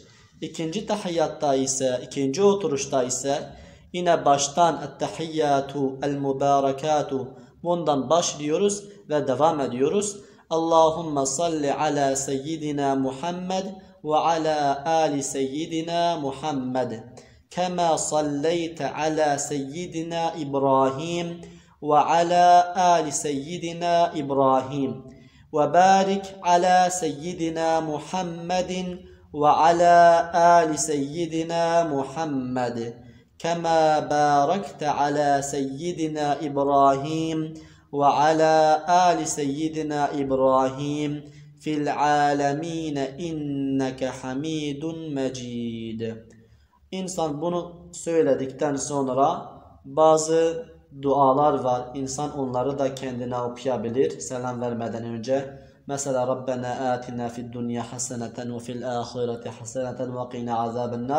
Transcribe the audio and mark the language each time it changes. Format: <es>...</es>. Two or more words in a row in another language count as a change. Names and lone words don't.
<tr>İkinci tahiyyatta ise ikinci oturuşta ise yine baştan</tr> <ar>التحيات المباركات</ar> <tr>bundan başlıyoruz ve devam ediyoruz.</tr> <ar>اللهم صل على سيدنا محمد وعلى آل سيدنا محمد. كما صليت على سيدنا إبراهيم وعلى آل سيدنا إبراهيم وبارك على سيدنا محمد وعلى آل سيدنا محمد كما باركت على سيدنا إبراهيم وعلى آل سيدنا إبراهيم في العالمين إنك حميد مجيد.</ar> <tr>İnsan bunu söyledikten sonra bazı dualar var. İnsan onları da kendine okuyabilir selam vermeden önce. Mesela</tr> <ar>ربنا آتنا في الدنيا حسنة وفي الآخرة حسنة وقنا عذاب النار.</ar>